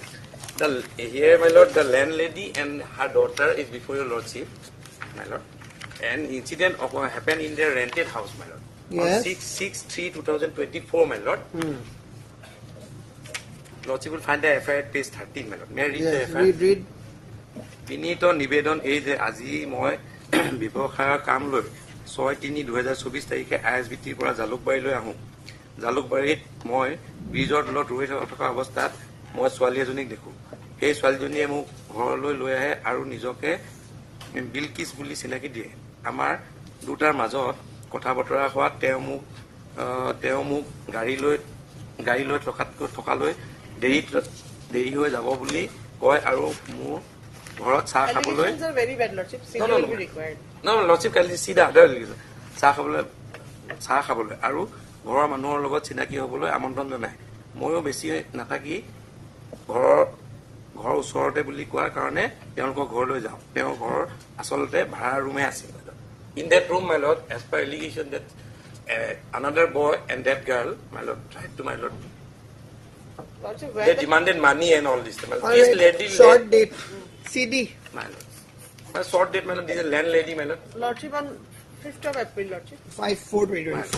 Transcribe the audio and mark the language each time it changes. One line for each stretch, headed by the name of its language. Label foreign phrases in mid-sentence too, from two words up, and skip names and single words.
English: Here, my lord, the landlady and her daughter is before your lordship, my lord. And incident happened in their rented house, my lord. Yes. On 6/6/3/2024, my lord. Lordship will find the FIR at page 13, my lord. May I read the Yes, FIR? read.
Assamese: বিনীত নিবেদন এই যে আজি মই ব্যৱসায়ৰ কাম লৈ 6/3/2024 তাৰিখে ISBTৰ পৰা জালুকবাৰীলৈ আহোঁ। জালুকবাৰীত মই ব্ৰিজৰ তলত ৰৈ থকা অৱস্থাত মই ছোৱালী এজনীক দেখোঁ। সেই ছোৱালীজনীয়ে মোক ঘৰলৈ লৈ আহে আৰু নিজকে বিলকিছ বুলি চিনাকি দিয়ে। আমাৰ দুটাৰ মাজত কথা বতৰা হোৱাত তেওঁ মোক গাড়ী লৈ থকালৈ দেৰি হৈ যাব বুলি কয় আৰু মোৰ ঘৰত চাহ খাবলৈ
English: Allegations are very bad, Lordship. CD No, no, will no. be required.
Assamese: লৰ্ডশ্বিপ কালি চিধা চাহ খাবলৈ আৰু ঘৰৰ মানুহৰ লগত চিনাকি হ'বলৈ আমন্ত্ৰণ জনায়। ময়ো বেছি নাথাকি ঘৰৰ ওচৰতে বুলি কোৱাৰ কাৰণে তেওঁলোকৰ ঘৰলৈ যাওঁ। তেওঁৰ ঘৰ আচলতে ভাড়া ৰুমে আছিল।
English: in that room, my lord, as per allegation that another boy and that girl, my lord, tried to my lord. Lordship, They where the demanded money and all this. My lord. All This right. lady, Short date. CD. my lord. My short date, my lord. This is a landlady, my lord. Lordship on 5th of April, Lordship. 5/4/2024.